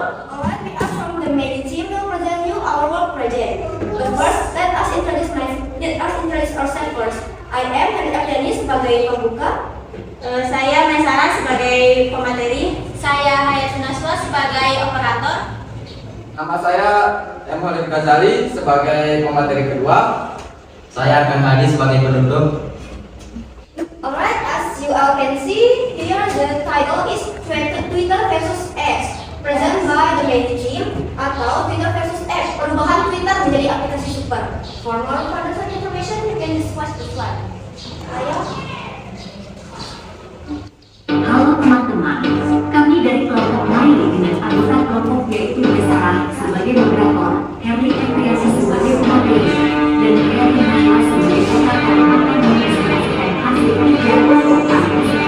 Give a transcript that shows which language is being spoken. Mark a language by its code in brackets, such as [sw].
[en] Alright, we are from the media team will present you our work project. But first, let us introduce ourselves first. I am Henry Abdani [id] sebagai pembuka. Saya Maisara sebagai pemateri. Saya Hayat Naswa sebagai operator. Nama saya M. Khalid Ghazali sebagai pemateri kedua. Saya akan Hadi sebagai penutup. [en] Alright, as you all can see, here the title is Twitter versus X, present by the media team [id] atau Twitter versus X, perubahan Twitter menjadi aplikasi super. [en] For more further information, you can just watch the slide. [id] Ayo. Halo teman-teman, kami dari kelompok lain dengan anggota kelompok yaitu Besara sebagai moderator, Herli Ekriasi sebagai pemateri, dan Herli Nahla sebagai kota Kalimantan mempresentasikan hasil kerja kelompok kami.